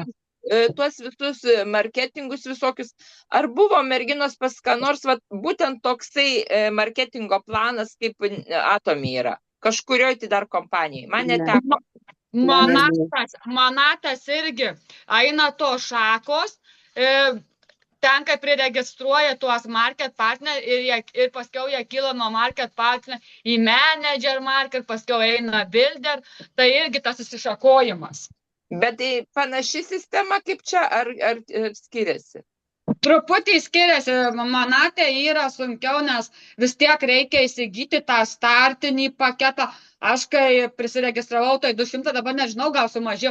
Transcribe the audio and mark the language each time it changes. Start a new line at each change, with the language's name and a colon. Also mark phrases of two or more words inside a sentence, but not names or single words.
Lithuanian: Tuos visus marketingus visokius. Ar buvo merginos pas ką nors būtent toksai marketingo planas, kaip Atomy yra? Kažkurioje tai dar kompanijai. Man neteko. Monatas irgi eina to šakos, ten kaip priregistruoja tuos
English: market partner
Lithuanian: ir paskiau jie kyla nuo
English: market partner
Lithuanian: į
English: manager market,
Lithuanian: paskiau eina builder, tai irgi tas įsišakojimas. Bet tai panaši sistema kaip čia, ar skiriasi? Truputį skiriasi, manatė yra sunkiau, nes vis tiek reikia įsigyti tą startinį paketą. Aš kai prisiregistravau, tai 200, dabar nežinau, gal sumažėjau.